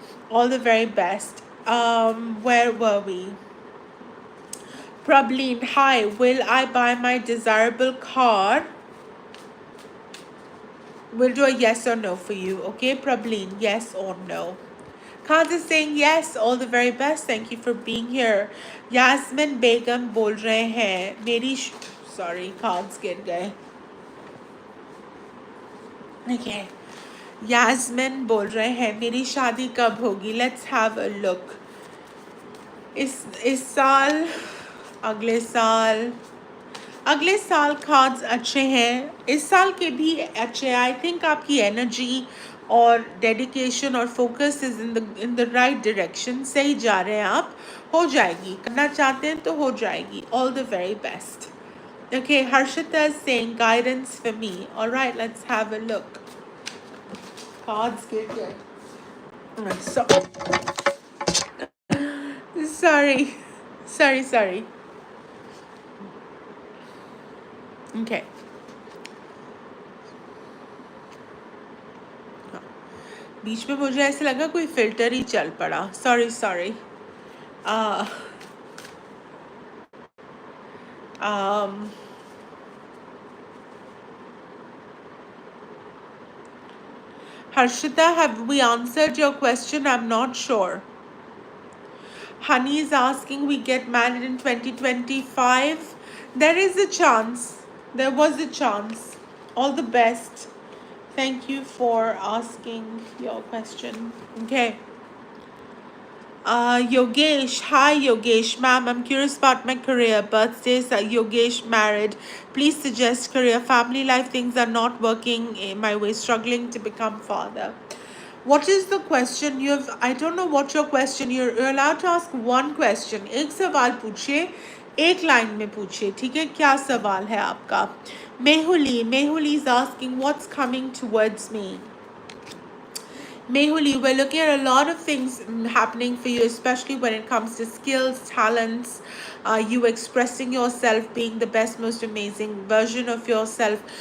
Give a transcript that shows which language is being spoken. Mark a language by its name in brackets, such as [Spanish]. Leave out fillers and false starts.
[English] All the very best. Where were we? Prableen, hi. Will I buy my desirable car? We'll do a yes or no for you, okay, Prableen? Yes or no? Cards is saying yes. All the very best. Thank you for being here. [Hindi] Yasmin Begum बोल रहे हैं, मेरी sorry, cards गिर गए. [English] Okay. [Hindi] Yasmin बोल रहे हैं, मेरी शादी कब होगी? [English] Let's have a look. [Hindi] इस साल, अगले साल कार्ड्स अच्छे हैं. इस साल के भी अच्छे. [English] I think आपकी energy और dedication और focus is in the right direction. [Hindi] सही जा रहे हैं आप. हो जाएगी. करना चाहते हैं तो हो जाएगी. [English] All the very best. Okay, Harshita is saying guidance for me. All right, let's have a look. Cards get good. Sorry. Okay. [Hindi] बीच में मुझे ऐसे लगा कोई फिल्टर ही चल पड़ा. [English] Sorry. uh, um, Harshita, have we answered your question? I'm not sure. Honey is asking, we get married in 2025. There is a chance. There was a chance. All the best. Thank you for asking your question. Okay. Yogesh, hi Yogesh, ma'am. I'm curious about my career. Birthdays, Yogesh married. Please suggest career, family life. Things are not working in my way. Struggling to become father. What is the question? You have. I don't know what your question. You're allowed to ask one question. [Hindi] एक सवाल पूछिए, एक line में पूछिए, ठीक है? क्या सवाल है आपका? [English] Mehuli is asking, what's coming towards me? Mehuli, we're looking at a lot of things happening for you, especially when it comes to skills, talents, you expressing yourself, being the best, most amazing version of yourself.